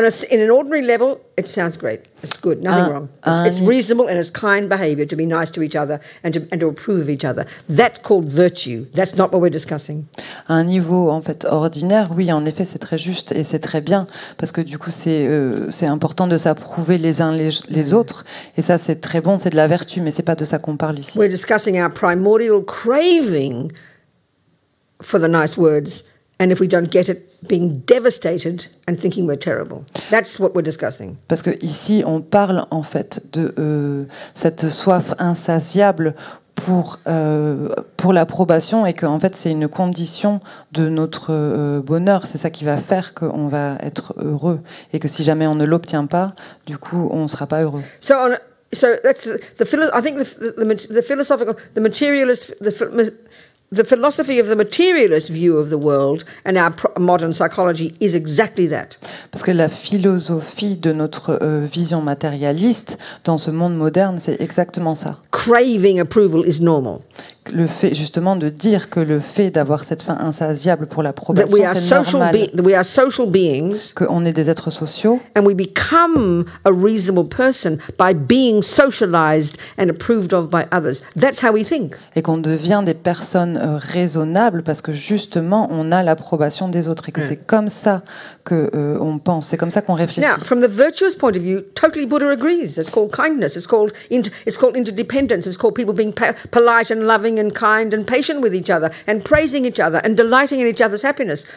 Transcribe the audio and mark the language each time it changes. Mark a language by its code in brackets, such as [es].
[en] In an ordinary level, it sounds great. It's good, nothing wrong. It's reasonable and it's kind behavior to be nice to each other and to approve of each other. That's called virtue. That's not what we're discussing. [fr] À un niveau en fait ordinaire, oui, en effet, c'est très juste et c'est très bien parce que du coup, c'est important de s'approuver les uns les autres et ça, c'est très bon, c'est de la vertu, mais c'est pas de ça qu'on parle ici. [en] We're discussing our primordial craving for the nice words, and if we don't get it, being devastated and thinking we're terrible. That's what we're discussing. [fr] Parce que ici, on parle en fait de cette soif insatiable pour l'approbation et que en fait c'est une condition de notre bonheur. C'est ça qui va faire qu'on va être heureux et que si jamais on ne l'obtient pas, du coup, on ne sera pas heureux. [en] So that's I think the philosophical, the materialist, the philosophy of the materialist view of the world and our modern psychology is exactly that. [fr] Parce que la philosophie de notre vision matérialiste dans ce monde moderne, c'est exactement ça. [en] Craving approval is normal. [fr] Le fait justement de dire que le fait d'avoir cette faim insatiable pour l'approbation, c'est normal. [en] We are social beings. [fr] Qu'on est des êtres sociaux. [en] And we become a reasonable person by being socialized and approved of by others. That's how we think. [fr] Et qu'on devient des personnes raisonnables parce que justement on a l'approbation des autres et que c'est comme ça que on pense, c'est comme ça qu'on réfléchit. [en] Now, from the virtuous point of view, totally Buddha agrees. It's called kindness. It's called interdependence. It's called people being polite and loving and kind and patient with each other and praising each other and delighting in each other's happiness.